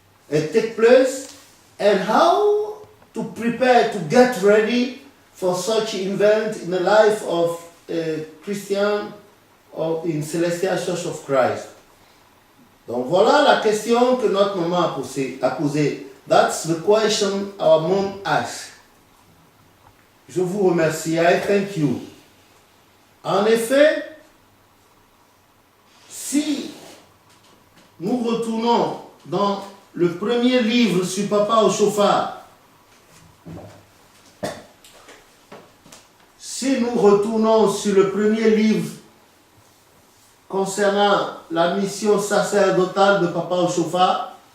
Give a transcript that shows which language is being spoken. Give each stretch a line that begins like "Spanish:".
English: and take place and how to prepare to get ready for such event in the life of a Christian or in Celestial Church of Christ.
French: Donc voilà la question que notre maman a posée.
English: That's the question our mom asked.
French: Je vous remercie.
English: I thank you.
French: En effet, si nous retournons dans le premier livre sur Papa au chauffard, si nous retournons sur le premier livre concernant la mission sacerdotale de Papa au chauffard,